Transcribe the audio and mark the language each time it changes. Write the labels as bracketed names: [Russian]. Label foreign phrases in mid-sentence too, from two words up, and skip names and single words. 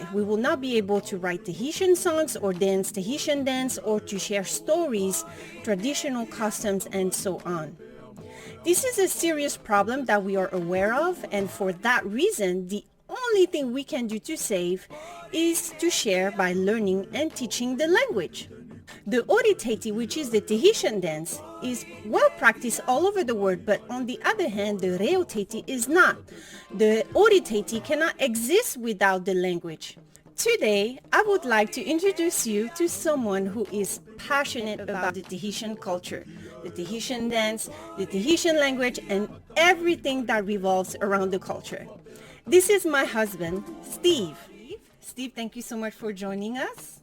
[English] We will not be able to write Tahitian songs or dance Tahitian dance or to share stories, traditional customs, and so on. This is a serious problem that we are aware of, and for that reason, the only thing we can do to save is to share by learning and teaching the language. [Tahitian] The ʻOri Tahiti, [English] which is the Tahitian dance, is well practiced all over the world, but on the other hand, the [Tahitian] REO Tahiti [English] is not. The [Tahitian] ʻOri Tahiti [English] cannot exist without the language. Today, I would like to introduce you to someone who is passionate about the Tahitian culture, the Tahitian dance, the Tahitian language, and everything that revolves around the culture. This is my husband, Steve. Steve, thank you so much for joining us.